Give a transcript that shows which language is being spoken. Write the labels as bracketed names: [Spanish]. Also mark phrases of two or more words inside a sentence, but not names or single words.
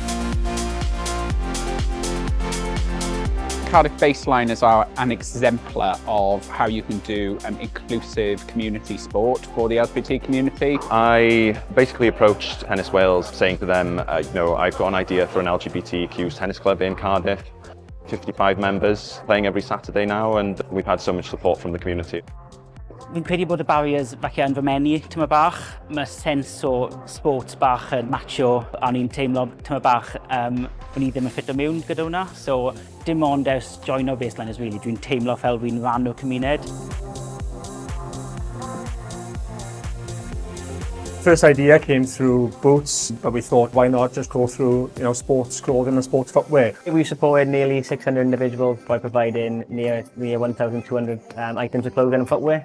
[English] Cardiff Baseline is an exemplar of how you can do inclusive community sport for the LGBT community. I basically approached Tennis Wales saying to them, I've got an idea for an LGBTQ tennis club in Cardiff. 55 members playing every Saturday now, and we've had so much support from the community. [Welsh] Fi'n credu bod y barriers falle yn fy menu tyma bach. Mae sens o sports bach yn macho, a ni'n teimlo tyma bach bod ni ddim yn ffito mewn gyda hwnna. So dim ond ers joino Baseline [English] is really, [Welsh] dwi'n teimlo fel fi'n rhan o'r cymuned. [English] First idea came through boots, but we thought, why not just go through, sports clothing and sports footwear. We supported nearly 600 individuals by providing near 1,200 items of clothing and footwear.